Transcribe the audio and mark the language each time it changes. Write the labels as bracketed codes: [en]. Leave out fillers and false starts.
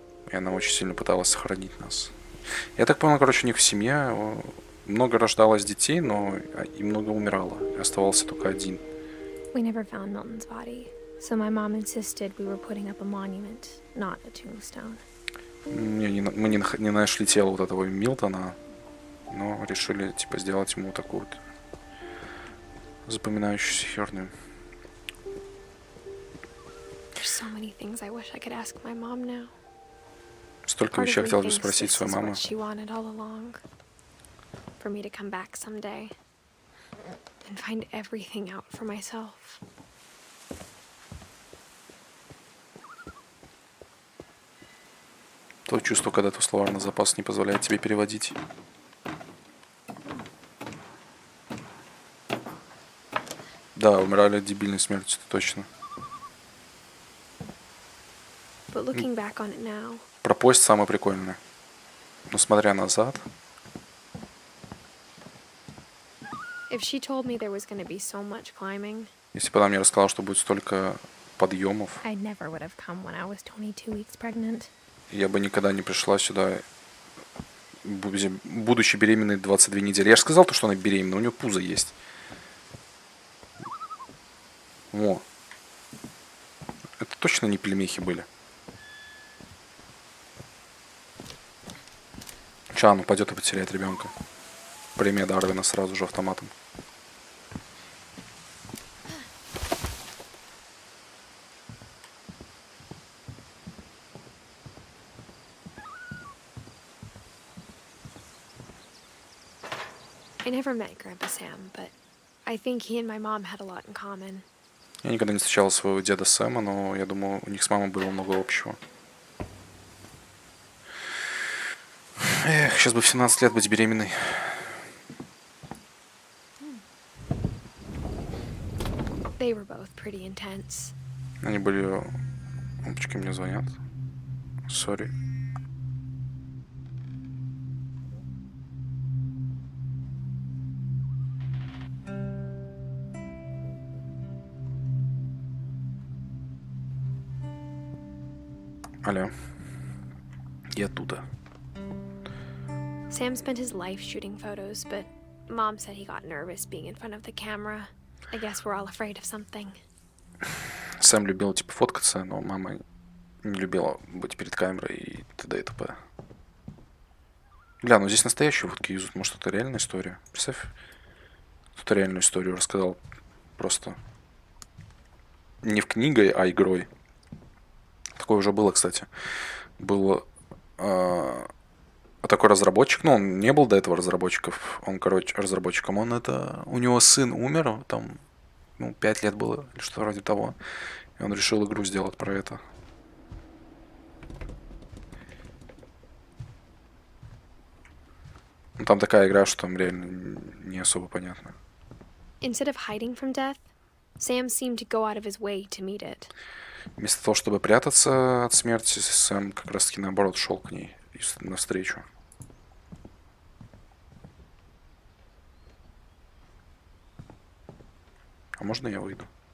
[ru] И она очень сильно пыталась сохранить нас. Я так понял, короче, у них в семье много рождалось детей, но и много умирало. И оставался только один. [en] We never found Milton's body, so my mom insisted we were putting up a monument, not a tombstone. [ru] Мы не нашли тело вот этого Милтона, но решили, типа, сделать ему такую вот запоминающуюся херню. [en] There's so many things I wish I could ask my mom now. [ru] Столько вещей хотел бы спросить свою маму. [en] She wanted all along. For me to come back someday and find everything out for myself. [ru] То чувство, когда твой словарный запас не позволяет тебе переводить. Да, умирали от дебильной смерти, это точно. [en] But looking back on it now, [ru] про поезд самое прикольное. Но смотря назад... [en] if she told me there was going to be so much climbing, [ru] Если бы она мне рассказала, что будет столько подъемов, [en] I never would have come when I was 22 weeks pregnant. [ru] я бы никогда не пришла сюда, будучи беременной 22 недели. Я же сказал, что она беременна, у нее пузо есть. О. Это точно не пельмехи были. Чан упадет и потеряет ребенка. Премия Дарвина сразу же автоматом. [en] I never met Grandpa Sam, but I think he and my mom had a lot in common. [ru] Я никогда не встречал своего деда Сэма, но я думаю, у них с мамой было много общего. Эх, сейчас бы в 17 лет быть беременной. [en] They were both pretty intense. [ru] Они были... Опачки, мне звонят. Сори. Алло. Я оттуда. [en] Sam spent his life shooting photos, but Mom said he got nervous being in front of the camera. I guess we're all afraid of something. [ru] Сэм любил, типа, фоткаться, но мама не любила быть перед камерой и т.д. и т.п. Бля, ну здесь настоящие фотки юзают. Может, это реальная история? Представь, кто-то реальную историю рассказал. Просто не в книгой, а игрой. Такое уже было, кстати. Был такой разработчик. Ну, он не был до этого разработчиков. Он, короче, разработчиком. У него сын умер, там, 5 лет было, или что-то вроде того. И он решил игру сделать про это. Ну, там такая игра, что там реально не особо понятно. [en] Instead of hiding from death, Sam seemed to go out of his way to meet it. [ru] Вместо того, чтобы прятаться от смерти, Сэм как раз-таки наоборот шел к ней навстречу. А можно я выйду?